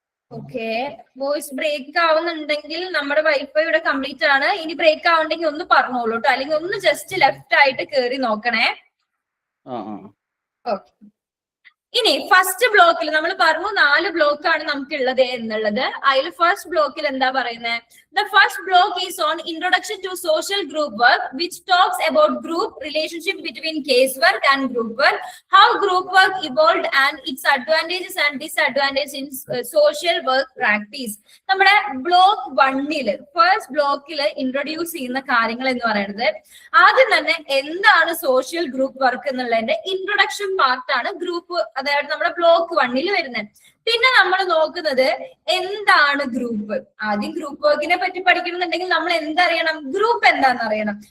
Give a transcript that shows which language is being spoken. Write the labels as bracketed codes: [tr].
[ml] Okay. Voice break ആവുന്നുണ്ടെങ്കിൽ നമ്മുടെ wifi ഇവിടെ complete ആണ്. ഇനി ബ്രേക്ക് ആവുന്നുണ്ടെങ്കിൽ ഒന്ന് പറഞ്ഞോളൂ കേട്ടോ, അല്ലെങ്കിൽ ഒന്ന് ജസ്റ്റ് ലെഫ്റ്റ് ആയിട്ട് കയറി നോക്കണേ. ഓക്കെ. ഇനി ഫസ്റ്റ് ബ്ലോക്കിൽ നമ്മൾ പറഞ്ഞു 4 ബ്ലോക്കാണ് നമുക്ക് ഉള്ളത് എന്നുള്ളത്. അതിൽ ഫസ്റ്റ് ബ്ലോക്കിൽ എന്താ പറയുന്നത്, [en] The first block is on introduction to social group work, which talks about group relationship between casework and group work, how group work evolved and its advantages and disadvantages in social work practice. [ml] നമ്മുടെ block 1 first ബ്ലോക്കിൽ introduce ചെയ്യുന്ന കാര്യങ്ങൾ എന്ന് പറയുന്നത് ആദ്യം തന്നെ എന്താണ് social group work എന്നുള്ളതിന്റെ ഇൻട്രൊഡക്ഷൻ പാർട്ടാണ് ഗ്രൂപ്പ്, അതായത് നമ്മുടെ ബ്ലോക്ക് 1 വരുന്നത്. പിന്നെ നമ്മൾ നോക്കുന്നത് എന്താണ് ഗ്രൂപ്പ്. ആദ്യം ഗ്രൂപ്പ് വർക്കിനെ പറ്റി പഠിക്കണമെന്നുണ്ടെങ്കിൽ നമ്മൾ എന്തറിയണം, ഗ്രൂപ്പ് എന്താണെന്ന് അറിയണം.